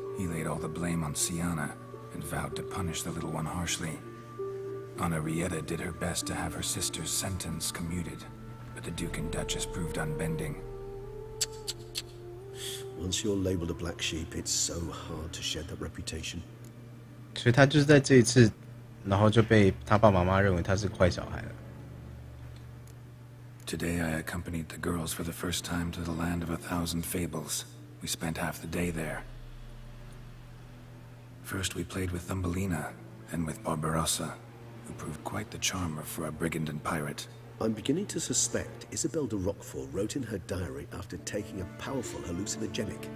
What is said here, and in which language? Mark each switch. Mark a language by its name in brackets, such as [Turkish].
[English] He laid all the blame on Siana and vowed to punish the little one harshly. Henrietta did her best to have her sister's sentence commuted, but the Duke and Duchess proved unbending. Once you're labeled a black sheep, it's so hard to shed that reputation. [Chinese] 所以他就是在这一次，然后就被他爸爸妈妈认为他是坏小孩了。 [English] Today I accompanied the girls for the first time to the land of 1,000 fables. We spent half the day there. First we played with Thumbelina, then with Barbarossa, who proved quite the charmer for a brigand and pirate. I'm beginning to suspect Isabelle de Roquefort wrote in her diary after taking a powerful hallucinogenic.